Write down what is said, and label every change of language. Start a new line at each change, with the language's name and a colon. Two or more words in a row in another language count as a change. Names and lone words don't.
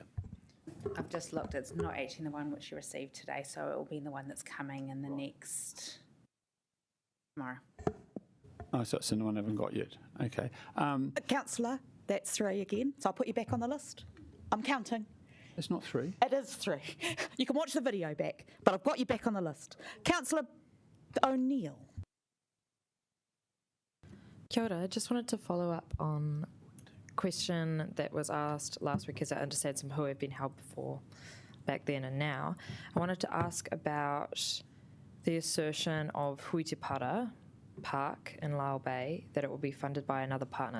English: I've just looked, it's not actually the one which you received today, so it will be the one that's coming in the next tomorrow. Oh, so it's the one I haven't got yet. Okay. Councillor, that's 3 again, so I'll put you back on the list. I'm counting. It's not 3. It is 3. You can watch the video back, but I've got you back on the list. Councillor O'Neill.
Māori: Kia ora,
English: I just wanted to follow up on question that was asked last week, as I understand some who have been held before back then and now. I wanted to ask about the assertion of Huitipara Park in Lyle Bay, that it will be funded by another partner.